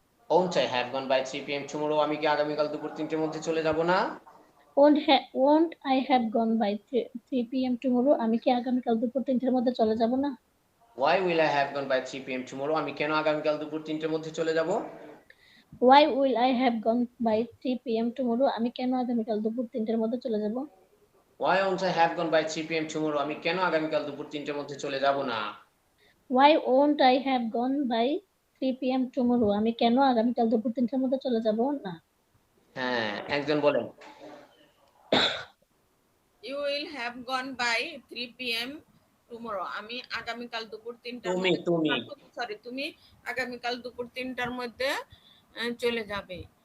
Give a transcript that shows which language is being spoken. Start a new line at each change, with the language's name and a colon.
English: Won't I have gone by 3 p.m. Tomorrow,
Bangla: আমি কি আগামীকাল দুপুর 3টের মধ্যে চলে যাব না?
English: Won't I have gone by 3 p.m. tomorrow?
Bangla: আমি কি আগামীকাল দুপুর 3টার মধ্যে চলে যাব না?
English: Why will I have gone by 3 p.m. Tomorrow,
Bangla: আমি কেন আগামীকাল দুপুর 3টের মধ্যে চলে যাব?
English: Why will I have gone by 3 p.m. tomorrow?
Bangla: আমি কেন আগামীকাল দুপুর 3টার মধ্যে চলে যাব?
English: Why won't I have gone by 3 p.m. Tomorrow,
Bangla: আমি কেন আগামীকাল দুপুর 3টের মধ্যে চলে যাব না?
English: Why won't I have gone by 3 p.m. tomorrow?
Bangla: আমি কেন আগামীকাল দুপুর 3টার মধ্যে চলে যাব না? হ্যাঁ, একজন বলেন।
English: You will have gone by 3 p.m.
Bangla: Tomorrow, আমি আগামীকাল দুপুর 3টার তুমি মধ্যে, তুমি সরি, তুমি আগামীকাল দুপুর 3টার মধ্যে চলে যাবে।